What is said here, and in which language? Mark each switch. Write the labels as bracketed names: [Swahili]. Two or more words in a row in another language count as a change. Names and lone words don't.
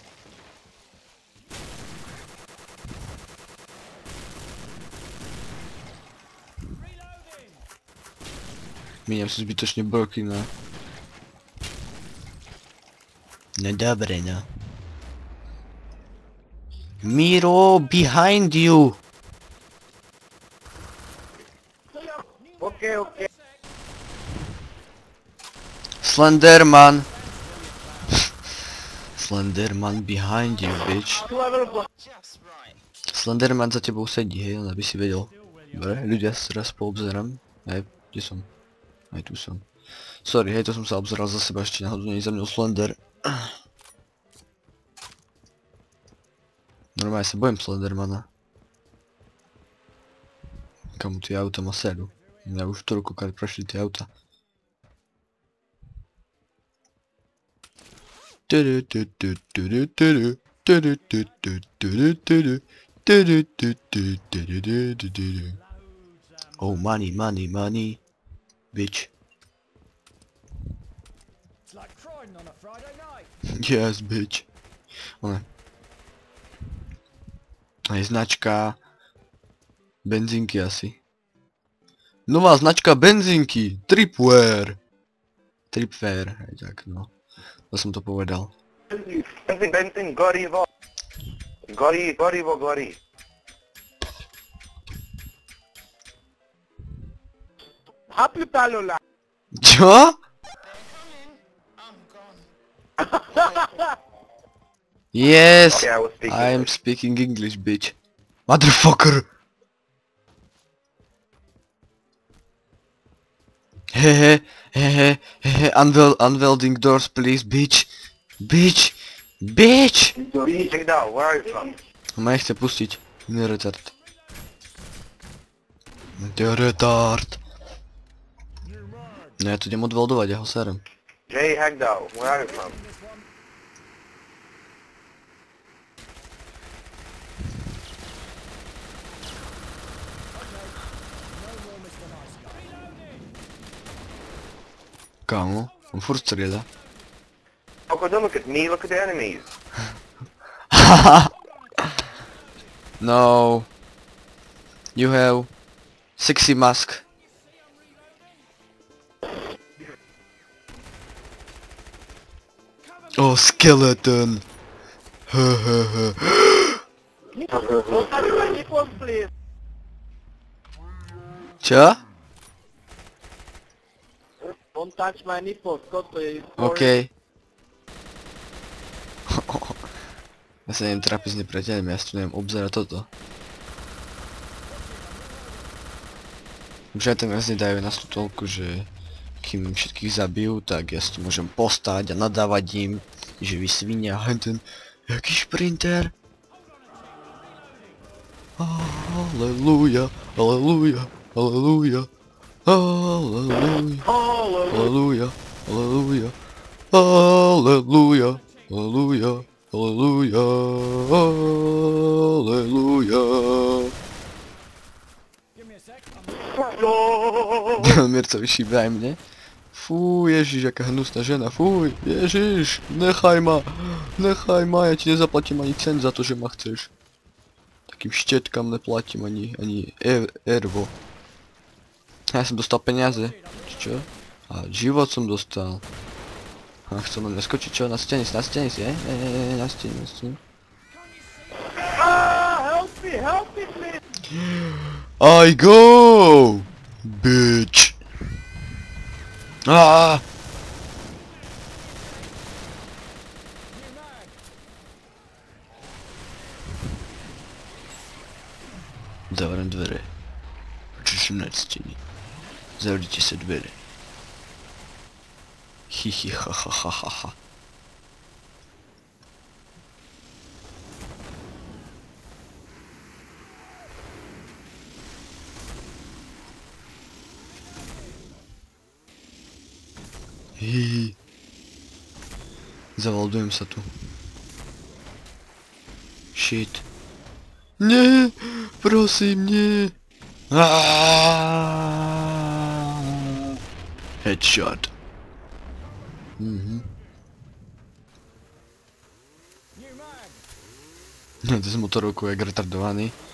[Slovak] Míňam si zbytočne broky, no. No dobre, no. Miro, [English] behind you! Okay. Slenderman! Slenderman behind you, bitch. Just right. [Slovak] Slenderman za tebou sedí, hej, aby si vedel. Dobre, ľudia sa raz poobzerám. Hej, kde som? Aj tu som. Sorry, hej, to som sa obzeral za seba, ešte náhodou nie za mňou Slender. Normálne sa bojím Slendermana. Kamu tie auta ma seru. Ja už toľkokrát prešli tie auta. [English] Oh, money, bitch. It's like Croydon on a Friday night. Yes, bitch. One. [Slovak] Aj značka benzínky asi. Nová značka benzínky, Tripware. Tripware, aj tak, no. To som to povedal. Benzín, gorivo. Gori. [English] Happy Talola! [Slovak] Čo? [English] I'm gone. Yes, Okay, I was speaking I'm English. speaking English, bitch. Motherfucker. Hehe, unwelding doors, please, bitch. Bitch. Check it out, where are you from? [Slovak] Ma nechce pustiť. Iný retard. To je retard. No ja tu idem odweldovať, ja ho serem. [English] Jay Hagdow, where are you from? [Slovak] Kámo, on furt strieľa. [English] Coco, don't look at me, look at the enemies. No. You have sexy mask. Oh, skeleton. Don't touch my nipples, please! [Slovak] Čo? [English] Don't touch my nipples, [Slovak] Koto je... OK. Ja sa neviem trápiť s nepriateľmi, ja si tu neviem obzerať toto. Už aj tam viac nedajú nás tu toľko, že kým všetkých zabijú, tak ja si tu môžem postať a nadávať im. že vy svinia, ten jaký šprinter. Halleluja, halleluja, halleluja, halleluja, halleluja, halleluja, halleluja, halleluja, halleluja, halleluja. [English] Give me a sec. [Slovak] Mirca vyšíbaj mne. Fú, Ježiš, aká hnusná žena, fuj, Ježiš, nechaj ma, ja ti nezaplatím ani cent za to, že ma chceš. Takým štetkám neplatím ani ervo. Ja som dostal peniaze, čo? A život som dostal. A chcem len naskočiť, čo? Na stene si, je? Na stene. [English] Help me, please! I go! Bitch! [Slovak] Zavriem dvere. Prečo som na stene? Zavrite sa dvere. Hihi ha ha ha ha ha. Hihi. Zavaldujem sa tu. Shit. Nie, prosím, nie. Headshot. To z motorovkou jak retardovaný.